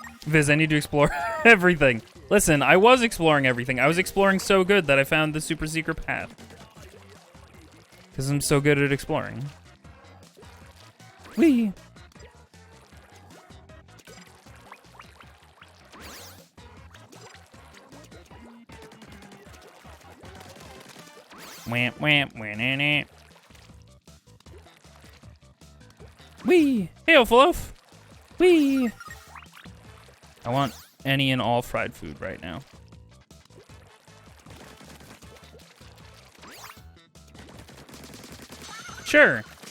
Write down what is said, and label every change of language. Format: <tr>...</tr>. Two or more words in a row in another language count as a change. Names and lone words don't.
<en>Viz, I need to explore everything. Listen, I was exploring everything. I was exploring so good that I found the super secret path. Because I'm so good at exploring. Whee! Wamp, wamp, wah-na-na. Whee! Hey, Loaf! Whee! I want any and all fried food right now. Sure.</en>